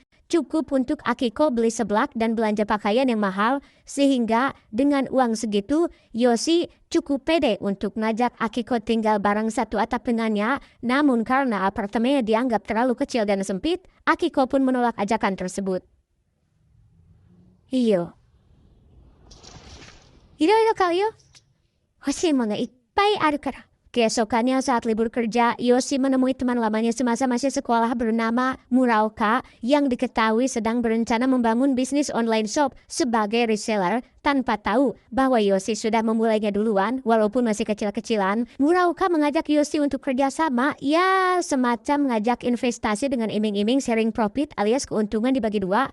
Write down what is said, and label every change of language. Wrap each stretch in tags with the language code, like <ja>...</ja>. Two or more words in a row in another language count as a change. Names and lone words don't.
<id>Cukup untuk Akiko beli seblak dan belanja pakaian yang mahal, sehingga dengan uang segitu, Yoshi cukup pede untuk ngajak Akiko tinggal bareng satu atap dengannya. Namun karena apartemennya dianggap terlalu kecil dan sempit, Akiko pun menolak ajakan tersebut. Iyo. Hiro kali yo.</id> <ja>干し物いっぱいあるから.</ja> <id>Keesokannya saat libur kerja, Yoshi menemui teman lamanya semasa masih sekolah bernama Muraoka yang diketahui sedang berencana membangun bisnis</id> <en>online shop</en> <id>sebagai reseller. Tanpa tahu bahwa Yoshi sudah memulainya duluan, walaupun masih kecil-kecilan, Muraoka mengajak Yoshi untuk kerjasama, ya semacam mengajak investasi dengan iming-iming</id> <en>sharing profit</en> <id>alias keuntungan dibagi dua.</id>